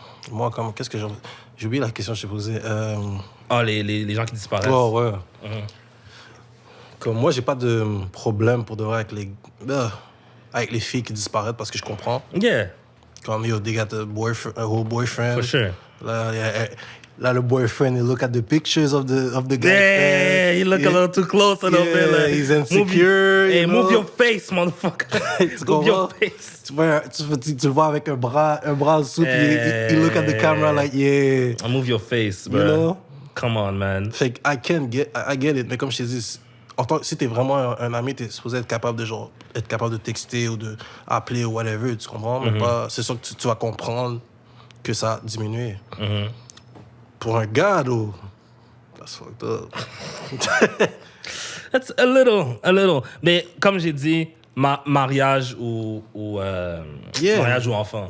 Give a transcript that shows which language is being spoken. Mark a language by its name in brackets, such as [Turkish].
[French] moi, qu'est-ce que j'ai oublié la question que je t'ai posée. Les gens qui disparaissent. Oh, ouais. Comme moi, j'ai pas de problème pour de vrai avec les filles qui disparaissent parce que je comprends. [English] Yeah. Comme, yo, they got a whole boyfriend. For sure. Là, le boyfriend, he look at the pictures of the guy. Yeah, you look a little too close a little bit. Like, he's insecure. Move your face, motherfucker. Move your face. [French] Tu le vois avec un bras en dessous, puis [English] he look at the camera like, yeah. Move your face, bro. You know? Come on, man. [French] Fait que [English] I get it, [French] mais comme je t'ai dit, si t'es vraiment un ami, t'es supposé être capable de texter ou de appeler ou whatever, tu comprends? Mais pas, c'est sûr que tu vas comprendre que ça a diminué. Pour un gars, [English] though, that's fucked up. That's a little. [French] Mais comme j'ai dit, mariage ou mariage ou enfant.